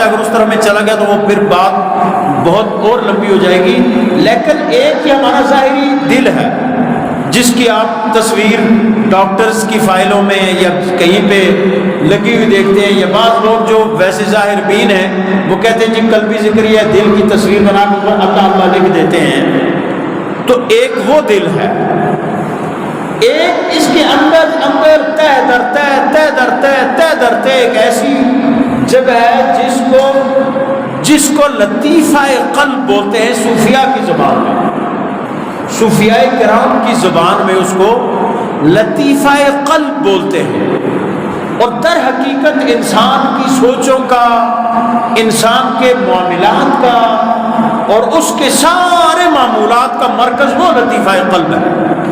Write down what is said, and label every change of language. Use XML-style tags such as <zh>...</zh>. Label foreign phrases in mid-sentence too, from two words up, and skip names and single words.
<ur>اگر اس طرح میں چلا گیا تو وہ پھر بات بہت اور لمبی ہو جائے گی، لیکن ایک ہی ہمارا ظاہری دل ہے جس کی آپ تصویر ڈاکٹرز کی فائلوں میں یا کہیں پہ لگی ہوئی دیکھتے ہیں، یا بعض لوگ جو ویسے ظاہر بین ہیں وہ کہتے ہیں جی قلبی ذکری ہے، دل کی تصویر بنا کے اللہ اللہ لکھ دیتے ہیں۔ تو ایک وہ دل ہے، ایک اس کے اندر اندر تہ در تہ تہ در تہ تہ در تہ ایک ایسی جگہ ہے جس کو لطیفہ قلب بولتے ہیں صوفیاء کی زبان میں، صوفیاء کرام کی زبان میں اس کو لطیفہ قلب بولتے ہیں۔ اور در حقیقت انسان کی سوچوں کا، انسان کے معاملات کا اور اس کے سارے معمولات کا مرکز وہ لطیفہ قلب ہے۔</ur>